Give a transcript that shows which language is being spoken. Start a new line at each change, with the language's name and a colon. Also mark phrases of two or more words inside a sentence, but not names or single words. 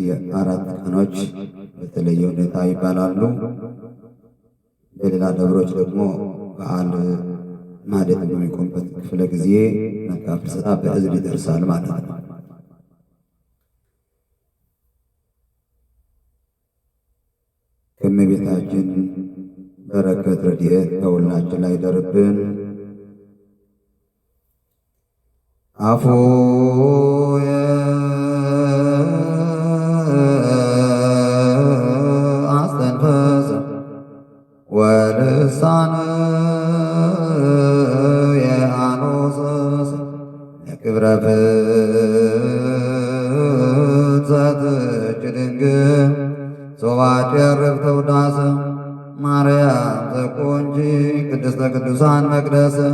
Amharic: 4 ቀኖች በተለየ ሁኔታ ይባላሉ። በሌላ ደብሮች ደግሞ በዓል ማኅሌት በሚቆምበት ክፍለ ጊዜ መልክዓ ፍልሰታ በዕዝል ይደርሳል ማለት ነው። ከእመቤታችን በረከት ረድኤት በሁላችን ላይ ይደርብን። አፉየ
Geez: አስተንፈሰ ወልሳንየ አኖሰሰ ለክብረ ፍልሰትኪ ድንግል ሶባቴ ርብተ ውዳሰ ማርያም ዘቆንጂ ቅድስተ ቅዱሳን መቅደስ